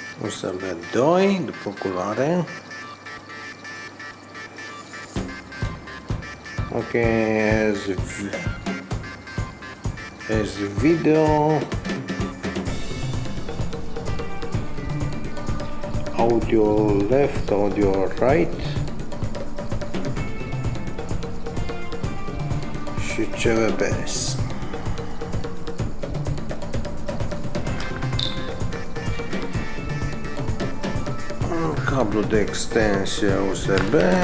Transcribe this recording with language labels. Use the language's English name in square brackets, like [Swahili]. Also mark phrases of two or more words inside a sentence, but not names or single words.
[Romanian] USB 2 după culoare. [English] Ok, as video, audio left, audio right și CVBS. [Romanian] Cablu de extensie USB.